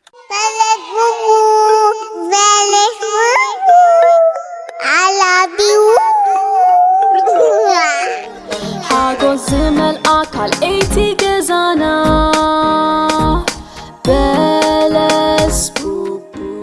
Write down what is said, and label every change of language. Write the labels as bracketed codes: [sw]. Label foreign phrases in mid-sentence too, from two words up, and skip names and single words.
[ti] በለስ ቡቡ፣ በለስ ቡቡ፣ [en] I love you። [ti] ሓጎስ ዝመልኣ ካልአይቲ ገዛና በለስ ቡቡ።